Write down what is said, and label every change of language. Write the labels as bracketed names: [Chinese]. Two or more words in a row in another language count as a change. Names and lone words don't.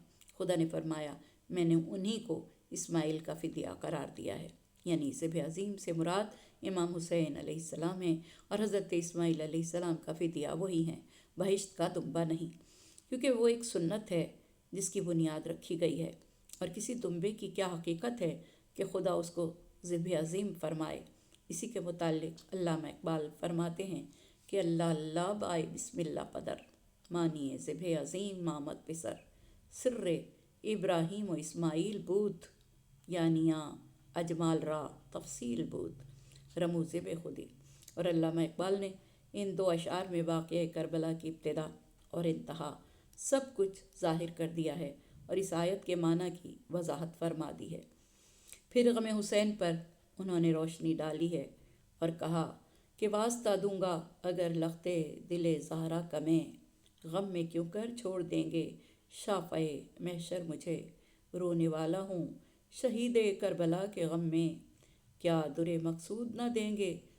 [Urdu] خدا نے فرمایا، میں نے انہی کو اسماعیل کا فدیہ قرار دیا ہے، یعنی ذبح عظیم سے مراد امام حسین علیہ السلام ہیں، اور حضرت اسماعیل علیہ السلام کا فدیہ وہی ہیں، بہشت کا دمبا نہیں، کیونکہ وہ ایک سنت ہے جس کی بنیاد رکھی گئی ہے۔ اور کسی دمبے کی کیا حقیقت ہے کہ خدا اس کو ذبح عظیم فرمائے؟ اسی کے متعلق علامہ اقبال فرماتے ہیں کہ [Persian] اللہ اللہ بائے بسم اللہ پدر، مانیے ذبح عظیم آمد پسر، سر ابراہیم و اسماعیل بود، یعنی اجمال را تفصیل بود، رمو ذبح خودی۔ [Urdu] اور علامہ اقبال نے ان دو اشعار میں واقعہ کربلا کی ابتدا اور انتہا سب کچھ ظاہر کر دیا ہے اور اس آیت کے معنی کی وضاحت فرما دی ہے۔ پھر غم حسین پر انہوں نے روشنی ڈالی ہے اور کہا کہ واسطہ دوں گا اگر لختے دل زہرا کمیں، غم میں کیوں کر چھوڑ دیں گے شافعِ محشر مجھے، رونے والا ہوں شہید کربلا کے غم میں، کیا در مقصود نہ دیں گے